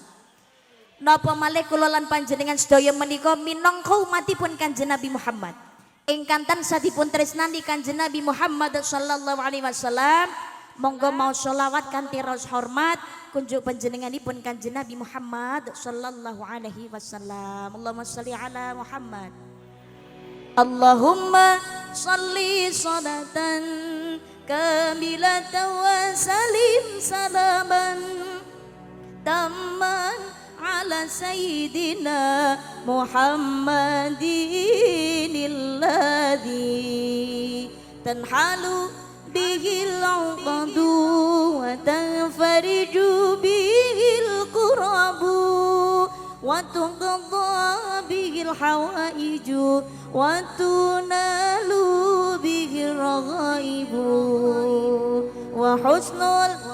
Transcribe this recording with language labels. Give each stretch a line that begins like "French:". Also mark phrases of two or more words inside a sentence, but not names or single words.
Javanese: Napa malih kula lan panjenengan sedaya menika minangka umatipun Kanjeng Nabi Muhammad ingkang tansah dipun tresnani Kanjeng Nabi Muhammad
Arabic: صلى الله عليه وسلم,
Javanese: monggo mau sholawat kanthi ros hormat kunjuk panjenenganipun Kanjeng Nabi Muhammad
Arabic: صلى الله عليه وسلم. اللهم صل على محمد. اللهم صل صلاة كاملة وسلم سلاما تاما على سيدنا محمد الذي تنحل به العقد وتنفرج به الكرب وتقضى به الحوائج وتنال به الرغائب وحسن